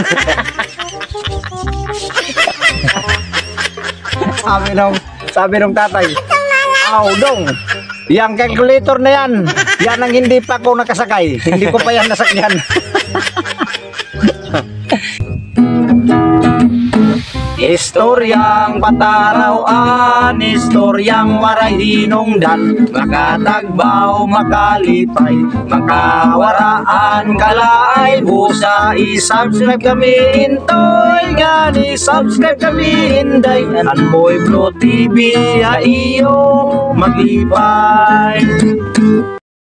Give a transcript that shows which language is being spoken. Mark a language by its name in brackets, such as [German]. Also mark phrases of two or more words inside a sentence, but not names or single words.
[Filipino] sabi ng tatay, dong, yung calculator na yan ang hindi pa ako nakasakay. Hindi ko pa yan nasakyan. [Waray] Istoryang patarawan, istoryang waray hinungdan, makatagbaw, makalipay, makawaraan, kalaay, busa, i-subscribe kami, intoy, gani, subscribe kami, inday, Anboy Blue TV, iyo, maglipay.